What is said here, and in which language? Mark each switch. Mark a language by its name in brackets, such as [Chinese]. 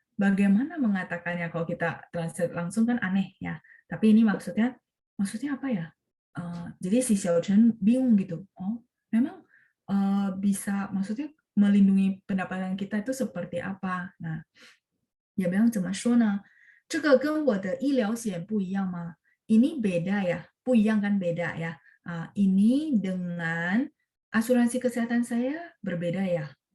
[Indonesian] Bagaimana mengatakannya? Kalau kita translate langsung kan aneh ya. Tapi ini maksudnya apa ya? Jadi si Xiaochen bingung gitu. Oh, memang bisa, maksudnya melindungi pendapatan kita itu seperti apa? Nah, dia bilang [Chinese] 怎么说呢? 这个跟我的医疗险不一样吗? [Indonesian] Ini beda ya, 不一样 kan beda ya. Ini dengan asuransi kesehatan saya berbeda ya.